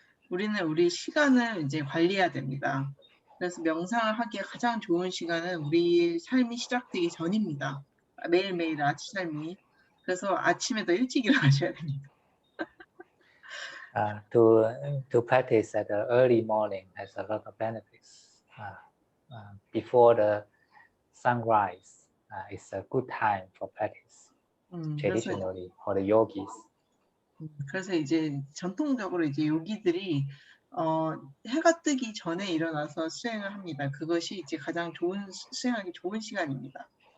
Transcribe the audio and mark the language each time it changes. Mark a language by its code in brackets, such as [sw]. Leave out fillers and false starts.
[ko] 우리는 우리 시간을 이제 관리해야 됩니다. 그래서 명상을 하기에 가장 좋은 시간은 우리 삶이 시작되기 전입니다. 매일매일 아침 삶이. 그래서 아침에 더 일찍 일어나셔야 됩니다. [en] To practice at the early morning has a lot of benefits. Before the sunrise is a good time for practice. Traditionally for the yogis. [ko] 그래서 이제 전통적으로 이제 요기들이 해가 뜨기 전에 일어나서 수행을 합니다. 그것이 이제 가장 수행하기 좋은 시간입니다.